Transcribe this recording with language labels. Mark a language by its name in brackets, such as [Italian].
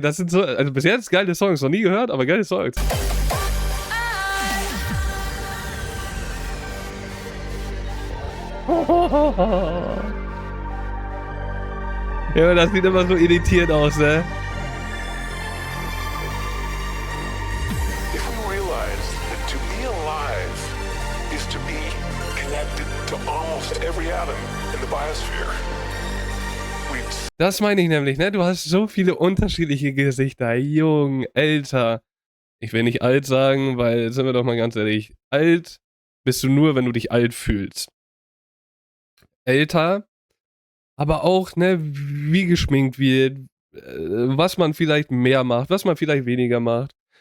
[German] Das sind so, also bis jetzt geile Songs, noch nie gehört, aber geile Songs. Ja, das sieht immer so irritiert aus, ne? [English] If we realize that to be alive is to be connected to almost every atom in the biosphere, we'd [German] Das meine ich nämlich, ne? Du hast so viele unterschiedliche Gesichter. Jung, älter. Ich will nicht alt sagen, weil, sind wir doch mal ganz ehrlich, alt bist du nur, wenn du dich alt fühlst. Älter, aber auch, ne, wie geschminkt wird, was man vielleicht mehr macht, was man vielleicht weniger macht.